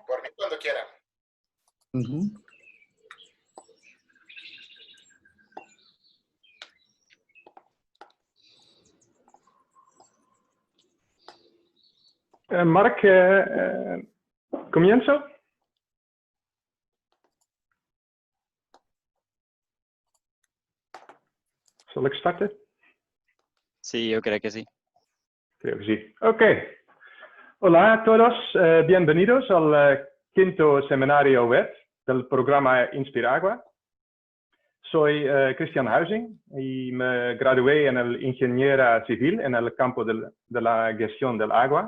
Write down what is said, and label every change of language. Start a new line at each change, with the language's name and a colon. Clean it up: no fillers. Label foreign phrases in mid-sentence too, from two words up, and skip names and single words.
Spanish: Por mí, cuando quiera. Mark, ¿comienzo?
Dutch: ¿Zal ik starten?
Spanish: Sí, yo creo que sí. Creo que sí. Ok. Hola a todos. Bienvenidos al quinto seminario web del programa Inspiragua. Soy Cristian Huizing y me gradué en el Ingeniera Civil en el campo de la gestión del agua.